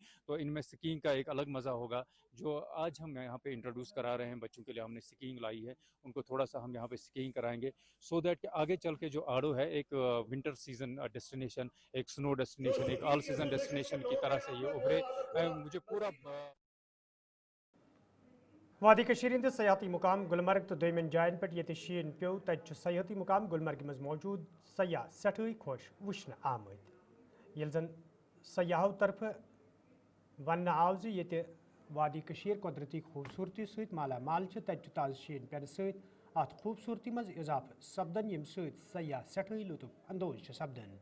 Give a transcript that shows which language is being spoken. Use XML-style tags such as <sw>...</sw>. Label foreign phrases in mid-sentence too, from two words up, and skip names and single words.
<hi>तो इनमें स्कीइंग का एक अलग मज़ा होगा, जो आज हम यहाँ पे इंट्रोड्यूस करा रहे हैं। बच्चों के लिए हमने स्कीइंग लाई है, उनको थोड़ा सा हम यहाँ पे स्कीइंग कराएंगे,</hi> <en>so that</en> <hi>कि आगे चल के जो आड़ो है एक</hi> <en>winter season destination,</en> <hi>एक</hi> <en>snow destination,</en> <hi>एक</hi> <en>all season destination</en> <hi>की तरह से ये उभरे। मुझे पूरा</hi> <ks>वादी कशीर हंदिस सयाहती मुकाम गुलमर्ग तो दोयमन जायन पे ये शीन पे तज सयाहती मुकाम गुलमर्ग मज मौजूद सयाह सठई खुश वुशन आमद। यल जन सयाहों तरफ वन आव ज ये वादी कशीर कुदरती खूबसूरती सहित माला माल तज ताज शीन पे सहित अत खूबसूरती मज इजाफ सपदन यम सहित सयाह सठई लुत्फ अंदोज सपदन।</ks>